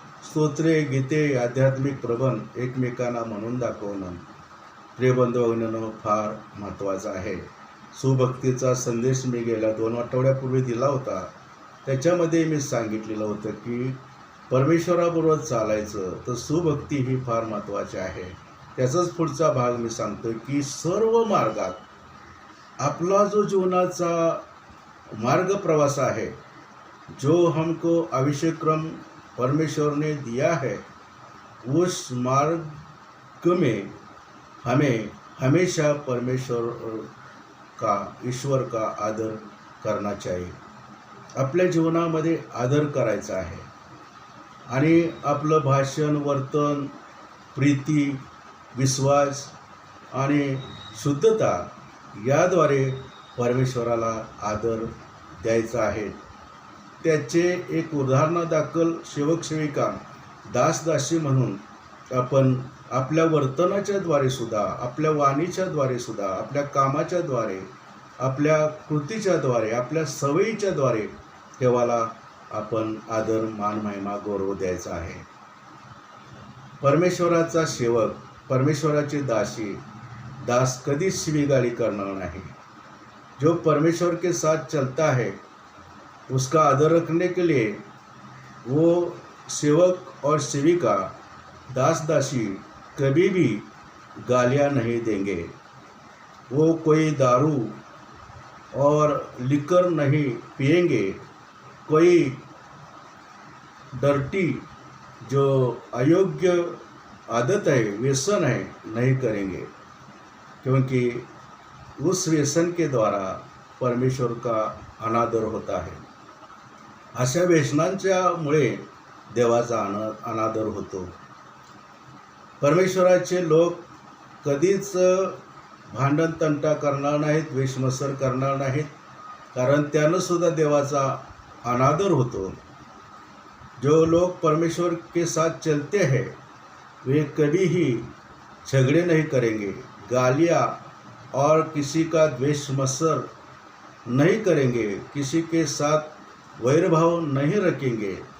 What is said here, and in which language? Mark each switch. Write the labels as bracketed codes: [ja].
[mr] स्तोत्रे, गीते, आध्यात्मिक प्रबंध एकमेकांना म्हणून दाखवणं प्रियबंधू भगिनींनो फार महत्त्वाचं आहे. सुभक्तीचा संदेश मी गेल्या 2 आठवड्यापूर्वी दिला होता. त्याच्यामध्ये मी सांगितलेलं होतं की परमेश्वराबरोबर चालायचं तर सुभक्ती ही फार महत्त्वाची आहे. त्याचाच पुढचा भाग मी सांगतो की सर्व मार्गात आपला जो जीवनाचा मार्ग प्रवास [hi] है, जो हमको आविष्यक्रम परमेश्वर ने दिया है, उस मार्ग में हमें हमेशा परमेश्वर का, ईश्वर का आदर करना चाहिए. [mr] आपल्या जीवनामध्ये आदर करायचा आहे आणि आपलं भाषण, वर्तन, प्रीती, विश्वास आणि शुद्धता याद्वारे परमेश्वराला आदर द्यायचा आहे. त्याचे एक उदाहरणादाखल सेवक सेविका, दास दासी म्हणून आपण आपल्या वर्तनाच्या द्वारे सुद्धा, आपल्या वाणीच्या द्वारे सुद्धा, आपल्या कामाच्या द्वारे, आपल्या कृतीच्या द्वारे, आपल्या सवयीच्या द्वारे देवाला आपण आदर, मान, महिमा, गौरव द्यायचा आहे. परमेश्वराचा सेवक, परमेश्वराची दास कधीच शिवीगाळी करणार नहीं. [hi] जो परमेश्वर के साथ चलता है उसका आदर रखने के लिए वो सेवक और सेविका, दास दासी कभी भी गालियाँ नहीं देंगे. वो कोई दारू और लिकर नहीं पिएंगे, कोई डर्टी जो अयोग्य आदत है, व्यसन है, नहीं करेंगे, क्योंकि उस व्यसन के द्वारा परमेश्वर का अनादर होता है. [mr] अशा व्यसनांच्यामुळे देवाचा अनादर होतो. परमेश्वराचे लोक कधीच भांडण तंटा करणार नाहीत, वेशमसर करणार नाहीत, कारण त्यानं सुद्धा देवाचा अनादर होतो. [hi] जो लोग परमेश्वर के साथ चलते हैं वे कभी ही झगड़े नहीं करेंगे, गालियाँ और किसी का द्वेष मत्सर नहीं करेंगे, किसी के साथ वैरभाव नहीं रखेंगे.